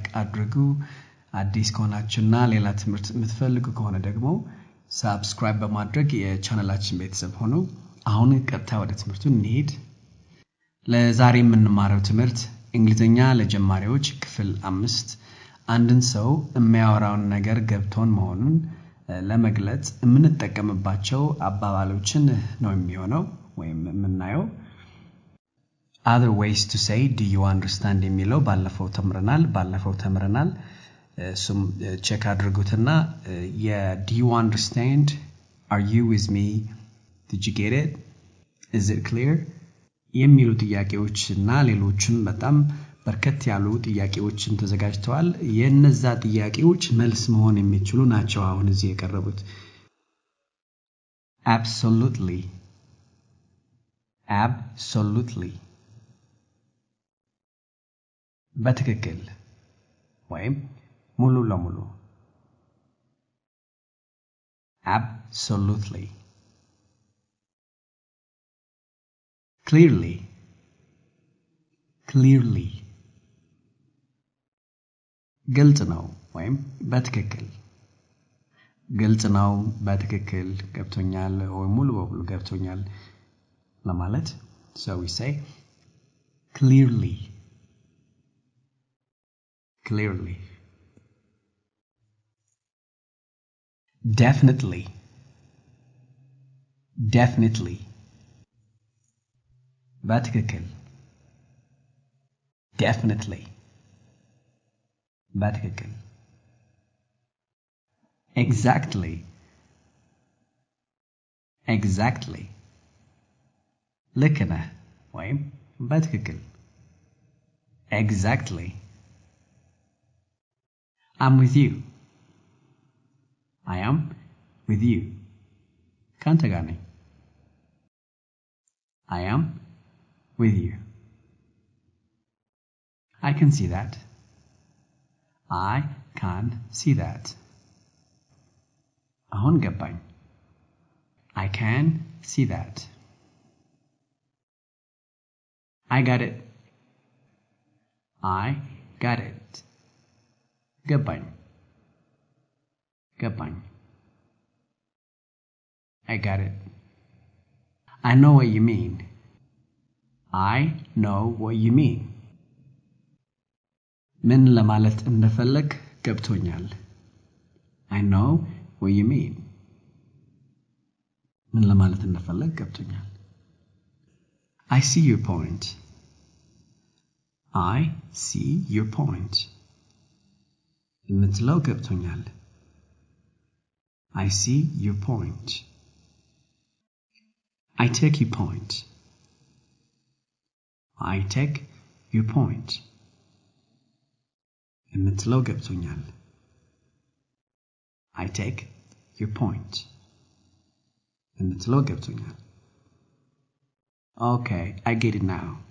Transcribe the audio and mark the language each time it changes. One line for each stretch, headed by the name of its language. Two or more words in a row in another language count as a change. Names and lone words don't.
Amharic: አድርጉ። አዲስ ከሆናችሁና ሌላ ትምህርት የምትፈልጉ ከሆነ ደግሞ ሰብስክራይብ በማድረግ የቻናላችን ቤተሰብ ሆኑ። አሁን ቀጥታ ወደ ትምህርቱ እንሂድ። ለዛሬ የምንማረው ትምህርት እንግሊዘኛ ለጀማሪዎች ክፍል 5 አንድን ሰው የሚያወራውን ነገር ገብቶን መሆኑን ለመግለጽ የምንጠቀምባቸው አባባሎችን ነው የሚሆነው ወይም የምናየው።
English: other ways to say do you understand
Amharic: የሚለው ባለፈው ተምረናል። እሱም ቼክ አድርጉትና
English: do you understand, are you with me, did you get it, is it clear
Amharic: የሚሉ ጥያቄዎችና ሌሎችም በጣም በርከት ያሉ ጥያቄዎችን ተዘጋጅተዋል። የነዛ ጥያቄዎች መልስ መሆን የሚችሉ ናቸው አሁን እዚህ የቀረቡት። absolutely በትክክል ወይም ሙሉ ለሙሉ absolutely clearly ግልጽ ነው ወይም በትክክል ግልጽ ነው በትክክል ገብቶኛል ወይ ሙሉ በሙሉ ገብቶኛል ለማለት
English: so we say clearly definitely በትክክል definitely በትክክል exactly
Amharic: ልክ ነህ ወይም በትክክል
English: exactly I'm with you, I am with you
Amharic: ካንተ ጋር ነኝ
English: I am with you I can see that
Amharic: አሁን ገባኝ
English: I can see that I got it ገባኝ I got it I know what you mean
Amharic: ምን ለማለት እንደፈለግ ገብቶኛል
English: I know what you mean
Amharic: ምን ለማለት እንደፈለግ ገብቶኛል
English: I see your point
Amharic: የምትለው ገብቶኛል
English: I see your point I take your point
Amharic: የምትለው ገብቶኛል
English: I take your point
Amharic: የምትለው ገብቶኛል
English: Okay, I get it now